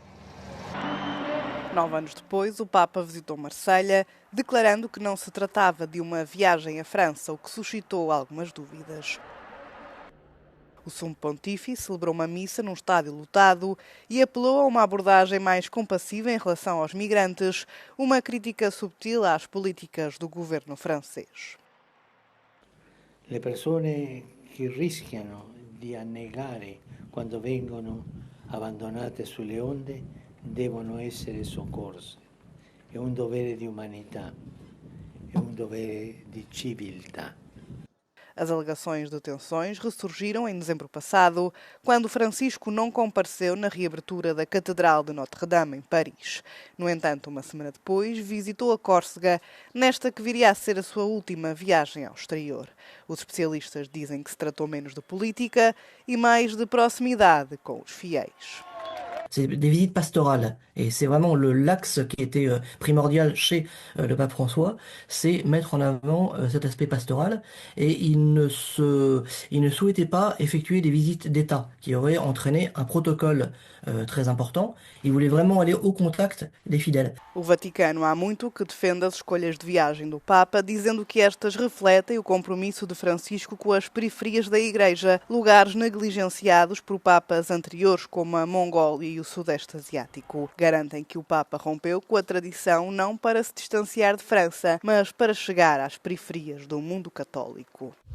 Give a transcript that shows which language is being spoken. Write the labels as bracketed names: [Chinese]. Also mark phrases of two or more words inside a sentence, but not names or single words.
[Portuguese] 9 anos depois, o Papa visitou Marselha, declarando que não se tratava de uma viagem à França, o que suscitou algumas dúvidas. O Sumo Pontífice celebrou uma missa num estádio lotado e apelou a uma abordagem mais compassiva em relação aos migrantes, uma crítica subtil às políticas do governo francês. [Italian] Le persone che rischiano di annegare quando vengono abbandonate sulle onde devono essere soccorse. È un dovere di umanità, è un dovere di civiltà. [Portuguese] As alegações de tensões ressurgiram em dezembro passado, quando Francisco não compareceu na reabertura da Catedral de Notre-Dame, em Paris. No entanto, uma semana depois, visitou a Córcega, nesta que viria a ser a sua última viagem ao exterior. Os especialistas dizem que se tratou menos de política e mais de proximidade com os fiéis. [French] C'est des visites pastorales. Et c'est vraiment l'axe qui était primordial chez le pape François, c'est mettre en avant cet aspect pastoral. Et il ne souhaitait pas effectuer des visites d'État qui auraient entraîné un protocole très important. Il voulait vraiment aller au contact des fidèles. [Portuguese] O Vaticano há muito que defende as escolhas de viagem do Papa, dizendo que estas refletem o compromisso de Francisco com as periferias da Igreja, lugares negligenciados por papas anteriores como a Mongólia e o Sudeste Asiático. Garantem que o Papa rompeu com a tradição não para se distanciar de França, mas para chegar às periferias do mundo católico.